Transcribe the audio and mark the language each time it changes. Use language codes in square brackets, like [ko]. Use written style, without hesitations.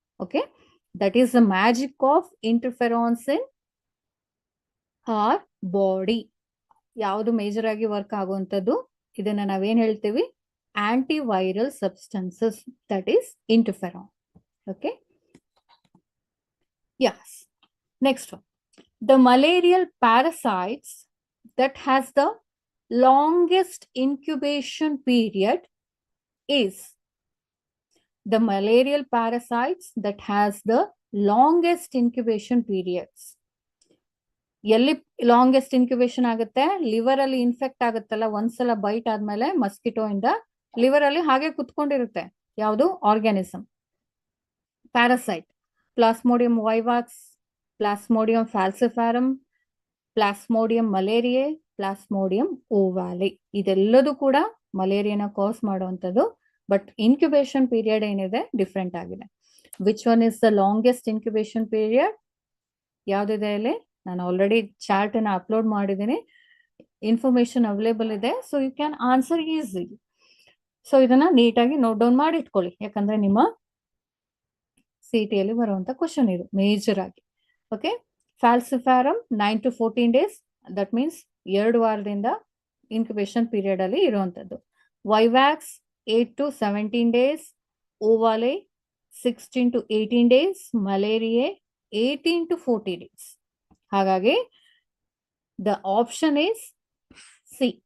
[en] Okay, that is the magic of interferons in our body. [kn] ಯಾವುದು major ಆಗಿ work ಆಗುವಂಥದ್ದು, ಇದನ್ನ ನಾವೇನ್ ಹೇಳ್ತೀವಿ, antiviral substances, [en] That is interferon. Okay, yes. Next one, the malarial parasites that has the longest incubation period is, the malarial parasites that has the longest incubation periods. [kn] ಎಲ್ಲಿ longest incubation ಆಗುತ್ತೆ, liver ಅಲ್ಲಿ infect ಆಗುತ್ತಲ್ಲ, ಒಂದ್ಸಲ byte ಆದ್ಮೇಲೆ mosquito ಇಂದ liver ಅಲ್ಲಿ ಹಾಗೆ ಕುತ್ಕೊಂಡಿರುತ್ತೆ ಯಾವುದು organism, parasite. [en] Plasmodium vivax, plasmodium falciparum, plasmodium malariae, plasmodium ovale. [kn] ಇದೆಲ್ಲದೂ ಕೂಡ ಮಲೇರಿಯಾನ ಕಾಸ್ ಮಾಡುವಂಥದ್ದು. ಬಟ್ ಇನ್ಕ್ಯುಬೇಷನ್ ಪೀರಿಯಡ್ ಏನಿದೆ ಡಿಫ್ರೆಂಟ್ ಆಗಿದೆ. [en] Which one is the longest incubation period? [kn] ಯಾವ್ದಿದೆ ಇಲ್ಲಿ? ನಾನು ಆಲ್ರೆಡಿ ಚಾರ್ಟ್ ಅನ್ನ ಅಪ್ಲೋಡ್ ಮಾಡಿದ್ದೀನಿ, ಇನ್ಫಾರ್ಮೇಶನ್ ಅವೈಲೇಬಲ್ ಇದೆ, [en] So you can answer easy. [kn] So ಇದನ್ನ ನೀಟಾಗಿ ನೋಟ್ ಡೌನ್ ಮಾಡಿ ಇಟ್ಕೊಳ್ಳಿ, ಯಾಕಂದ್ರೆ ನಿಮ್ಮ ಸಿಟಿಯಲ್ಲಿ ಬರುವಂತ ಕ್ವಶನ್ ಇದು ಮೇಜರ್ ಆಗಿ. [en] Okay, falciparum 9 to 14 days, that means 2 ವಾರದಿಂದ incubation period ಅಲ್ಲಿ ಇರುವಂತದ್ದು. Vivax 8 to 17 days, ovale 16 to 18 days, malariae 18 to 40 days. [kn] ಹಾಗಾಗಿ [en] the option is C.